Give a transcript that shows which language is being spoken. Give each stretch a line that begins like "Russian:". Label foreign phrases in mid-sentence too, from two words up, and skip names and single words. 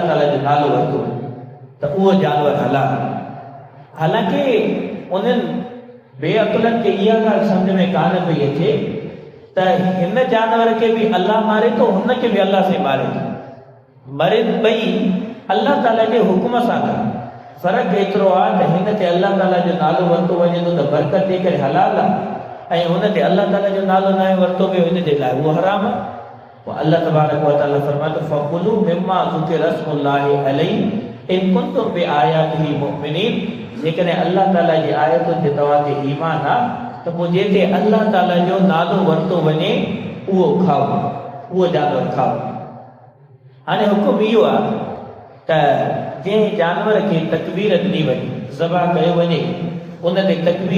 Sindhi: ताला जो नालो वरितो त उहो जानवर हलाल हालांकि उन्हनि बेअक़लनि खे इहा ॻाल्हि सम्झ में कान पई अचे त हिन जानवर खे बि अल्लाह मारे थो हुनखे बि अल्लाह से मारे थो मरे ॿई अल्लाह ताला जे हुकुम सां था फ़र्क़ु एतिरो आहे त हिन ते अल्लाह ताला जो नालो वरितो वञे थो त बरकत ॾेई करे हलाल आहे ऐं हुन ते अल्लाह ताला जो नालो न वरितो वियो हिन जे लाइ उहो हराम आहे पोइ
Arabic: الله تبارك وتعالى
Sindhi: फरमाए थो
Arabic: فكلوا مما ذكر اسم الله عليه إن كنتم بآياته مؤمنين
Sindhi: जेकॾहिं अल्लाह ताला जी आयतुनि ते तव्हांखे ईमान आहे त पोइ जेके अल्लाह ताला जो नालो वरितो वञे उहो खाओ उहो जानवर खाओ हाणे हुकुम इहो आहे त जंहिं जानवर खे तकबीर ॾिनी वञे ज़बा कयो वञे उन ते तकबीर